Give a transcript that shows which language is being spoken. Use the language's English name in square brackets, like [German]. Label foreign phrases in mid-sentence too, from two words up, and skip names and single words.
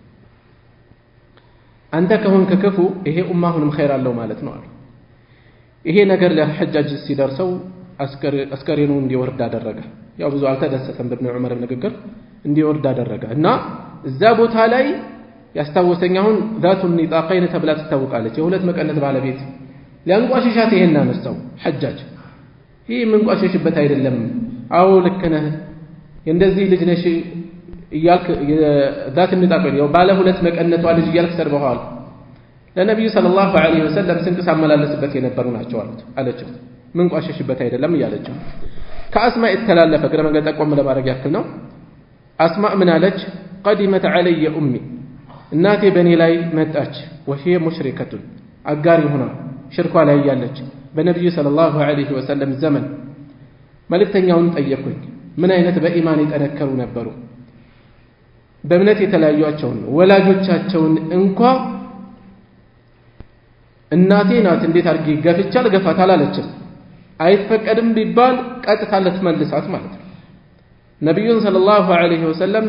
[Amharic] አንተ ከሆንክ ክፉ ይሄ ኡማሁንም ኸይር አለው ማለት ነው አሉ ይሄ ነገር ለሐጃጅ ሲደርሰው አስከሬኑ እንዲወርድ አደረገ ያው ብዙ አልተደሰተም በኢብኑ ዑመር ንግግር እንዲወርድ አደረገ እና እዛ ቦታ ላይ ያስታወሰኝ አሁን [Arabic] ذات النطاقين [Amharic] ተብላ ትታወቃለች የሁለት መቀነት ባለቤት ሊያንቋሽሻት ይሄን አነሳው ሐጃጅ ይሄ መንቋሽሽበት አይደለም አው ልክ ነህ እንደዚህ ልጅ ነሽ ይያልክ [Arabic] ذات النطاقين [Amharic] ያው ባለ ሁለት መቀነቷ ልጅ ይያልክ ሰርበዋል ለነብዩ [Arabic] صلى الله عليه وسلم [Amharic] ስንቅስ አመላለስበት የነበሩ ናቸው አለችው መንቋሽሽበት አይደለም እያለችው ከአስማ የተላለፈ ግረ መንገድ ጠቆም ለማድረግ ያክል ነው አስማ ምን አለች [Arabic] قدمت علي امي [Amharic] እናቴ በኔ ላይ መጣች [Arabic] وهي مشركه [Amharic] አጋሪ ሆና ሽርኳ ላይ ያለች በነብዩ [Arabic] صلى الله عليه وسلم [Amharic] ዘመን መልእክተኛውን ጠየቁኝ ምን አይነት በኢማን የጠነከሩ ነበሩ በእምነት የተለያዩአቸውን ወላጆቻቸውን እንኳን እናቴ ናት እንዴት አድርጌ ገፍቻል ገፋት አላለችም አይፈቀድም ቢባል ቀጥታ ለተመልሳት ማለት ነው ነብዩን [Arabic] صلى الله عليه وسلم